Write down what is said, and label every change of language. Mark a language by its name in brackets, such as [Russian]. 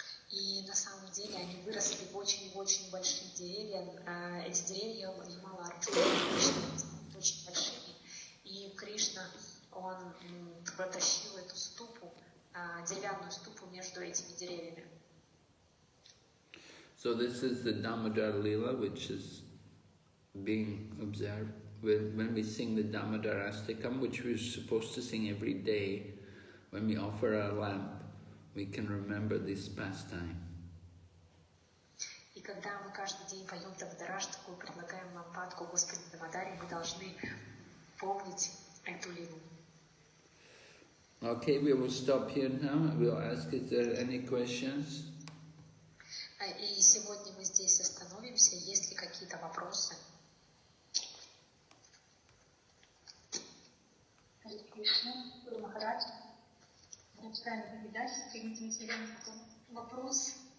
[Russian] И на самом деле они выросли в очень большие деревья. Эти деревья Ямала Арджуна очень большие. И Кришна, он протащил эту ступу, деревянную ступу между этими деревьями. [English] So this is the Damodar Lila, which is being observed when we sing the Damodar Astakam, which we're supposed to sing every day. When we offer our lamp, we can remember this pastime. [Russian] И когда мы каждый день поем Дамодараштаку, предлагаем лампадку Господу Дамодаре, мы должны помнить эту лилу. [English] Okay, we will stop here now. We'll ask if there are any questions. [Russian] И сегодня мы здесь остановимся. Есть ли какие-то вопросы? Харе Кришна, Гуру Махарадж, почитаемые передачи, примите материальный вопрос.